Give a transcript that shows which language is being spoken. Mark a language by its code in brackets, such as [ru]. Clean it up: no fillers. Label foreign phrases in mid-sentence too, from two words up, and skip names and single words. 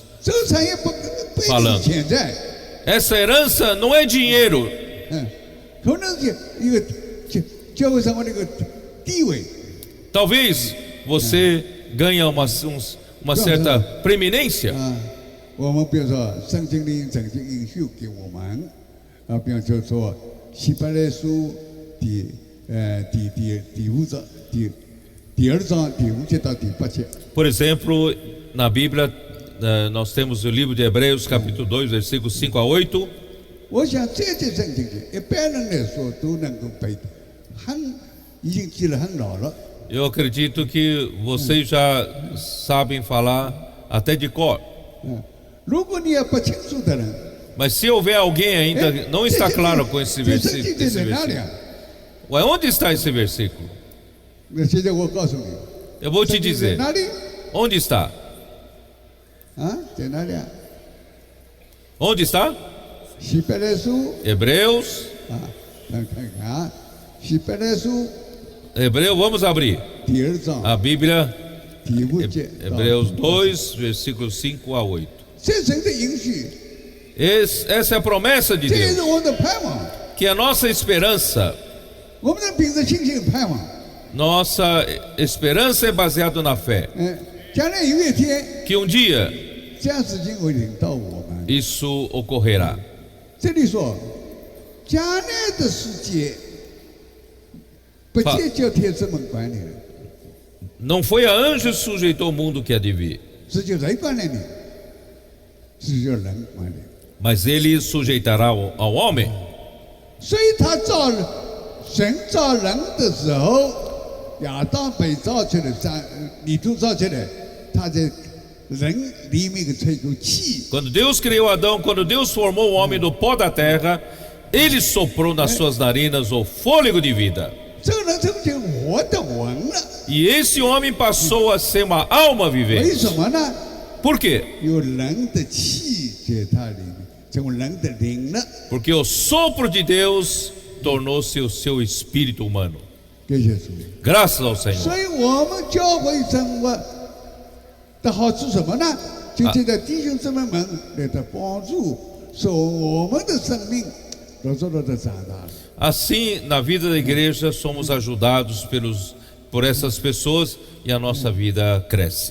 [zh] 这个产业不一定钱财， [pt] Essa herança não é dinheiro, [zh] 可能是一个教会生活的一个地位。 [pt] talvez você ganhe uma certa preeminência. [zh] 我们比如说圣经里曾经应许给我们，比方说希伯来书第5章第2章第5节到第8节。 [pt] Por exemplo, na Bíblia, nós temos o livro de Hebreus, capítulo 2, versículos 5 a 8. [zh] 我想这些圣经一般人来说都能够背的，已经记得很牢了。 [pt] Eu acredito que vocês já sabem falar até de cor. [zh] 如果你也不清楚的人， [pt] Mas se houver alguém ainda não está claro com esse [zh] 这圣经 [pt] versículo, [zh] 在哪里啊？ [pt] Ué, onde está esse versículo? [zh] 那现在我告诉你， [pt] Eu vou te [zh] 圣经在 [pt] dizer. [zh] 哪里？ [pt] Onde está? [zh] 在哪里啊？ [pt] Onde está? [zh] 希伯来书 [pt] Hebreus. [zh] 看看啊，希伯来书 [pt] Vamos abrir [zh] 第2章 [pt] a Bíblia, [zh] 第5节。 [pt] Hebreus 2, versículos 5 a 8. [zh] 这是神的应许， [pt] Essa é a promessa de [zh] 这也 [pt] Deus, [zh] 是我们的盼望。 [pt] que a nossa esperança, [zh] 我们的凭着信心盼望， [pt] nossa esperança é baseada na fé, [zh] 将来有一天， [pt] que um dia [zh] 这样事情会临到我们。 [pt] isso ocorrerá. [zh] 这里说，将来的世界不仅叫天使们管理了， [pt] Não foi a anjos que sujeitou o mundo que há de vir, [zh] 是叫人管理的，是叫人管理。 [pt] mas ele sujeitará ao homem. [zh] 所以他神造人的时候，亚当被造出来，泥土造出来，他在人里面吹口气， [pt] Quando Deus criou Adão, quando Deus formou o homem do pó da terra, ele soprou nas suas narinas o fôlego de vida. [zh] 这个人成就活的魂了。 [pt] E esse homem passou a ser uma alma [zh] 为 [pt] vivente. [zh] 什么呢？ [pt] Por quê? [zh] 有人的气在他里面，成为人的灵了。 [pt] Porque o sopro de Deus tornou-se o seu espírito humano. [zh] 感谢主。 [pt] Graças ao Senhor. [zh] 所以我们教会生活的好处什么呢？就这个弟兄姊妹们来的帮助，使我们的生命都受到的长大。 [pt] Assim, na vida da igreja, somos ajudados por essas pessoas e a nossa vida cresce.